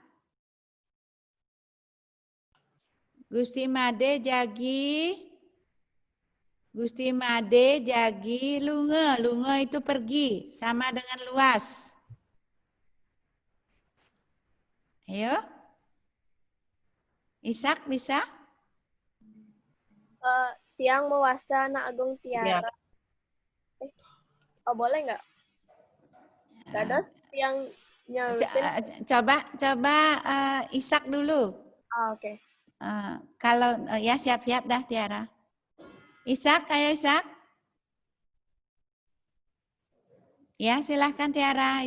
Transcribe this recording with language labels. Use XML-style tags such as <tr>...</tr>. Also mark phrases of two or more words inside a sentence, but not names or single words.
<id>Gusti Made Jagi. Gusti Made Jagi Lunge. Lunge itu pergi, sama dengan luas. Ayo. Ishak bisa?</id> <ban>Tiang mewasta anak agung tiara.</ban> <id>Oh, boleh nggak? Nggak ada yang nyalutin. Coba Ishak dulu. Oke. Kalau ya siap-siap dah Tiara. Ishak, ayo Ishak. Ya, silahkan Tiara.</id>